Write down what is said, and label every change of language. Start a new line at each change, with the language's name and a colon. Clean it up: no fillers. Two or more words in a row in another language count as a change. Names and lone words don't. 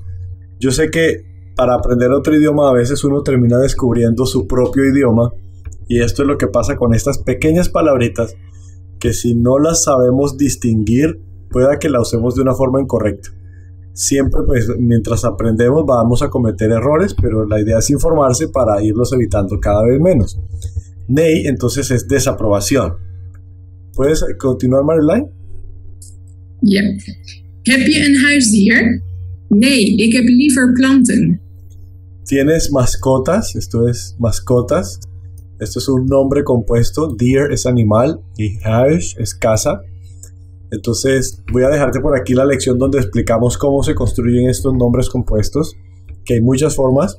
Spanish: Yo sé que para aprender otro idioma a veces uno termina descubriendo su propio idioma y esto es lo que pasa con estas pequeñas palabritas que si no las sabemos distinguir pueda que la usemos de una forma incorrecta. Siempre, pues, mientras aprendemos vamos a cometer errores, pero la idea es informarse para irlos evitando cada vez menos. Nee, entonces, es desaprobación. ¿Puedes continuar, Marjolein?
Dutch: Ja. Heb je een huisdier? Nee, ik heb liever planten.
Spanish: ¿Tienes mascotas? Esto es mascotas. Esto es un nombre compuesto. Deer es animal y huis es casa. Entonces voy a dejarte por aquí la lección donde explicamos cómo se construyen estos nombres compuestos, que hay muchas formas.